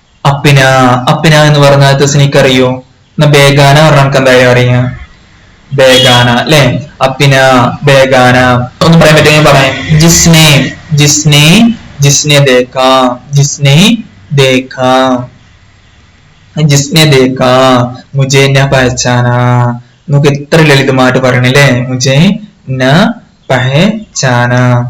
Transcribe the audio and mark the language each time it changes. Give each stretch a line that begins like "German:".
Malayalam: അപ്പിന എന്ന് പറഞ്ഞാൽ തസ്നിക്കറിയോ, എന്നാ ബേഗാന പറഞ്ഞ എന്തായാലും അറിയാം, ബേഗാന അല്ലെ. അപ്പിന ബേഗാന ഒന്നും പറയാൻ പറ്റുമെങ്കിൽ പറയാം.
Hindi: जिसने देखा मुझे न पहचाना.
Malayalam: നമുക്ക് എത്ര ലളിതമായിട്ട് പറയണല്ലേ,
Hindi: മുझे न पहचाना.